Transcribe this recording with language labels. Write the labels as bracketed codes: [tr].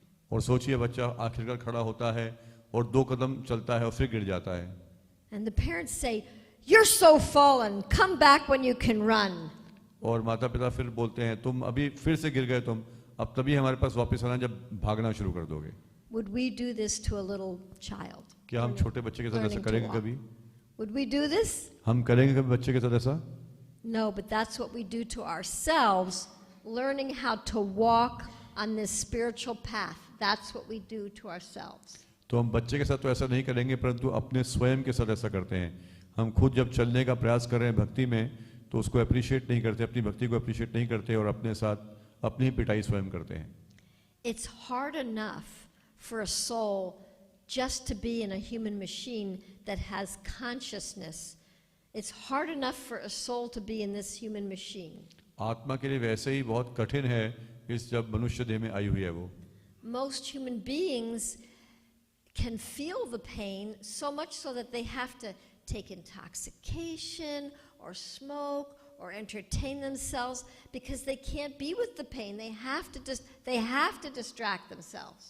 [hi] और सोचिए बच्चा आखिरकार खड़ा होता है और 2 कदम चलता है और फिर गिर जाता है। [en] And the parents say, "You're so fallen. Come back when you can run." [hi] और माता पिता फिर बोलते हैं तुम अभी फिर से गिर गए, तुम अब तभी हमारे पास वापस आना जब भागना शुरू कर दोगे। [en] Would we do this to a little child? [hi] क्या हम छोटे बच्चे के साथ ऐसा [en] Learning to [hi] करेंगे [en] walk. [hi] कभी? [en] Would we do this? [hi] हम करेंगे कभी बच्चे के साथ ऐसा? [en] No, but that's what we do to ourselves, learning how to walk on this spiritual path. That's what we do to ourselves. [hi] तो हम बच्चे के साथ तो ऐसा नहीं करेंगे, परंतु अपने स्वयं के साथ ऐसा करते हैं। हम खुद जब चलने का प्रयास कर रहे हैं भक्ति में, तो उसको अप्रिशिएट नहीं करते, अपनी भक्ति को अप्रिशिएट नहीं करते, और अपने साथ अपनी ही पिटाई स्वयं करते हैं। [en] It's hard enough for a soul just to be in a human machine that has consciousness. It's hard enough for a soul to be in this human machine. [hi] आत्मा के लिए वैसे ही बहुत कठिन है इस जब मनुष्य देह में आई हुई है वो। [en] Most human beings can feel the pain so much so that they have to take intoxication or smoke or entertain themselves because they can't be with the pain. They have to distract themselves.